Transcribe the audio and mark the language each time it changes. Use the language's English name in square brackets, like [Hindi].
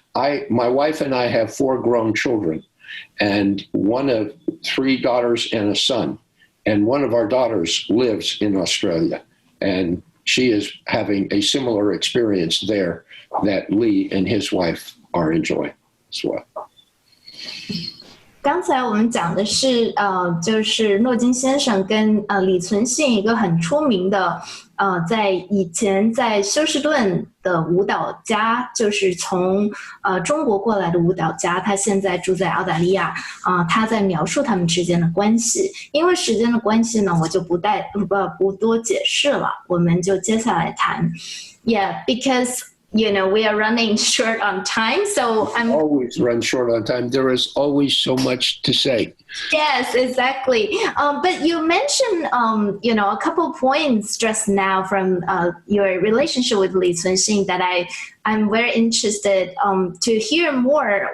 [English] My wife and I have 4 grown children, and one of 3 daughters and a son. And one of our daughters lives in Australia, and she is having a similar experience there that Lee and his wife are enjoying as well. [Chinese] 刚才我们讲的是就是诺金先生跟李存信一个很出名的在以前在休斯顿的舞蹈家，就是从中国过来的舞蹈家，他现在住在澳大利亚他在描述他们之间的关系。因为时间的关系呢，我就不多解释了，我们就接下来谈。 [English] Yeah, because we are running short on time, so I'm always run short on time. There is always so much to say. Yes, exactly. But you mentioned, a couple points just now from your relationship with Li Cunxin that I'm very interested to hear more.